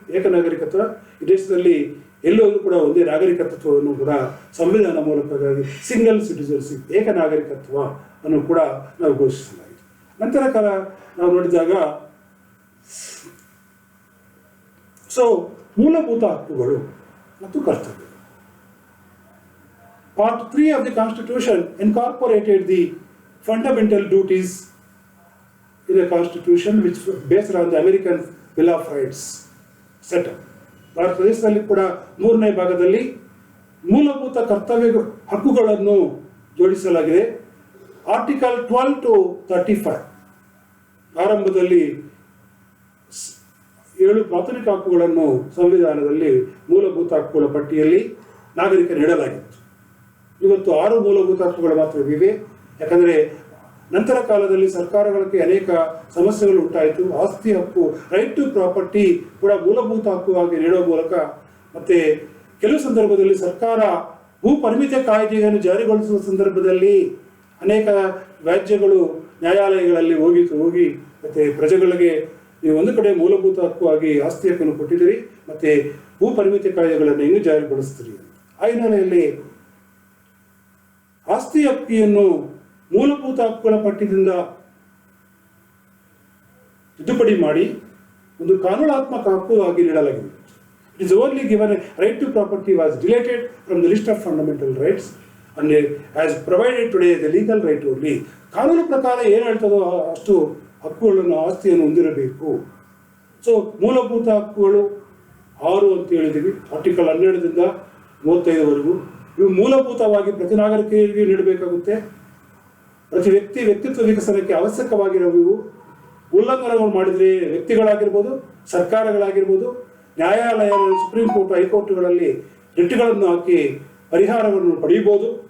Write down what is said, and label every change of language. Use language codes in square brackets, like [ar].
[kn] ಏಕ ನಾಗರಿಕತ್ವ ಈ ದೇಶದಲ್ಲಿ ಎಲ್ಲೋದ್ರೂ ಕೂಡ ಒಂದೇ ನಾಗರಿಕತ್ವವನ್ನು ಕೂಡ ಸಂವಿಧಾನ ಮೂಲಕವಾಗಿ ಸಿಂಗಲ್ ಸಿಟಿಜನ್ಶಿಪ್, ಏಕ ನಾಗರಿಕತ್ವ ಅನ್ನು ಕೂಡ ನಾವು ಘೋಷಿಸಲಾಗಿದೆ. ನಂತರ ಕಾಲ ನಾವು ನೋಡಿದಾಗ ಸೊ ಮೂಲಭೂತ ಹಕ್ಕುಗಳು ಮತ್ತು ಕರ್ತವ್ಯ. [en] Part 3 of the Constitution incorporated the fundamental duties in the Constitution which based on the American Bill of Rights setup. [kn] Bharat ದೇಶದಲ್ಲಿ ಕೂಡ 3ನೇ ಭಾಗದಲ್ಲಿ ಮೂಲಭೂತ ಕರ್ತವ್ಯ ಹಕ್ಕುಗಳನ್ನು ಜೋಡಿಸಲಾಗಿದೆ. ಆರ್ಟಿಕಲ್ 12 to 35 ಆರಂಭದಲ್ಲಿ 7 ಪ್ರಾಥಮಿಕ ಹಕ್ಕುಗಳನ್ನು ಸಂವಿಧಾನದಲ್ಲಿ ಮೂಲಭೂತ ಹಕ್ಕುಗಳ ಪಟ್ಟಿಯಲ್ಲಿ ನಾಗರಿಕರು ನೀಡಲಾಗಿತ್ತು. ಇವತ್ತು 6 ಮೂಲಭೂತ ಹಕ್ಕುಗಳು ಮಾತ್ರ ಇವೆ. ಯಾಕಂದರೆ ನಂತರ ಕಾಲದಲ್ಲಿ ಸರ್ಕಾರಗಳಿಗೆ ಅನೇಕ ಸಮಸ್ಯೆಗಳು ಉಂಟಾಯಿತು. ಆಸ್ತಿ ಹಕ್ಕು, ರೈಟ್ ಟು ಪ್ರಾಪರ್ಟಿ ಕೂಡ ಮೂಲಭೂತ ಹಕ್ಕುವಾಗಿ ನೀಡುವ ಮೂಲಕ, ಮತ್ತು ಕೆಲವು ಸಂದರ್ಭದಲ್ಲಿ ಸರ್ಕಾರ ಭೂ ಪರಿಮಿತ ಕಾಯ್ದೆಯನ್ನು ಜಾರಿಗೊಳಿಸುವ ಸಂದರ್ಭದಲ್ಲಿ ಅನೇಕ ವ್ಯಾಜ್ಯಗಳು ನ್ಯಾಯಾಲಯಗಳಲ್ಲಿ ಹೋಗಿ ಮತ್ತು ಪ್ರಜೆಗಳಿಗೆ ನೀವು ಒಂದು ಕಡೆ ಮೂಲಭೂತ ಹಕ್ಕು ಆಗಿ ಆಸ್ತಿ ಹಕ್ಕನ್ನು ಕೊಟ್ಟಿದ್ದೀರಿ, ಮತ್ತು ಭೂ ಪರಿಮಿತಿ ಕಾಯ್ದೆಗಳನ್ನು ಹೆಂಗೆ ಜಾರಿಗೊಳಿಸ್ತೀರಿ? ಆ ಹಿನ್ನೆಲೆಯಲ್ಲಿ ಆಸ್ತಿ ಹಕ್ಕಿಯನ್ನು ಮೂಲಭೂತ ಹಕ್ಕುಗಳ ಪಟ್ಟಿಯಿಂದ ತಿದ್ದುಪಡಿ ಮಾಡಿ ಒಂದು ಕಾನೂನಾತ್ಮಕ ಹಕ್ಕು ಆಗಿ ನೀಡಲಾಗಿದೆ. [en] It is only given a right to property was deleted from the list of fundamental rights and as provided today the legal right only. [kn] ಕಾನೂನು ಪ್ರಕಾರ ಏನು ಹೇಳ್ತದೋ ಅಷ್ಟು ಹಕ್ಕುಗಳನ್ನು ಆಸ್ತಿಯನ್ನು ಹೊಂದಿರಬೇಕು. ಸೊ ಮೂಲಭೂತ ಹಕ್ಕುಗಳು 6 ಅಂತ ಹೇಳಿದ್ದೀವಿ, ಆರ್ಟಿಕಲ್ 12ರಿಂದ 35ವರೆಗೂ. ಇವು ಮೂಲಭೂತವಾಗಿ ಪ್ರತಿ ನಾಗರಿಕರಿಗೆ ನೀಡಬೇಕಾಗುತ್ತೆ. ಪ್ರತಿ ವ್ಯಕ್ತಿತ್ವ ವಿಕಸನಕ್ಕೆ ಅವಶ್ಯಕವಾಗಿರುವ ಇವು ಉಲ್ಲಂಘನೆಗಳು ಮಾಡಿದರೆ ವ್ಯಕ್ತಿಗಳಾಗಿರ್ಬೋದು, ಸರ್ಕಾರಗಳಾಗಿರ್ಬೋದು, ನ್ಯಾಯಾಲಯ, ಸುಪ್ರೀಂ ಕೋರ್ಟ್, ಹೈಕೋರ್ಟ್ಗಳಲ್ಲಿ ರಿಟ್ಗಳನ್ನು ಹಾಕಿ ಪರಿಹಾರವನ್ನು ಪಡೆಯಬಹುದು.